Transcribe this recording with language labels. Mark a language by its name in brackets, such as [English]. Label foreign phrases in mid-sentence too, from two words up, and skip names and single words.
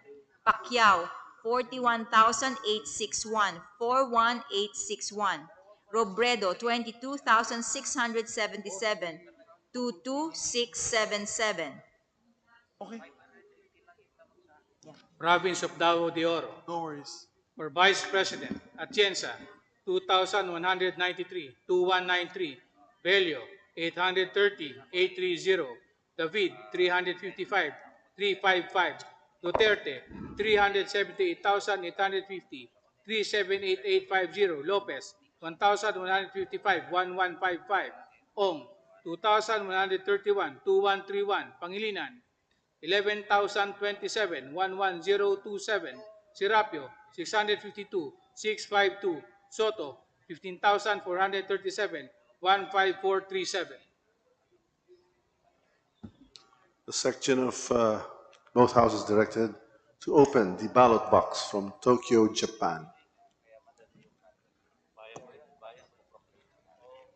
[English] Pacquiao, 41,861, 41861. Robredo, 22,677, 22677. Okay. Province of Davao de Oro, No worries. for Vice President, Atienza, 2,193, 2193, Bello, 830, 830, David, 355, 355, Duterte, 378,850, 378,850, Lopez, 1,155, 1155, Ong, 2,131, 2131, Pangilinan, 11,027, 11027, Serapio, 652, 652, Soto, 15,437, 15437. The section of both houses directed to open the ballot box from Tokyo, Japan.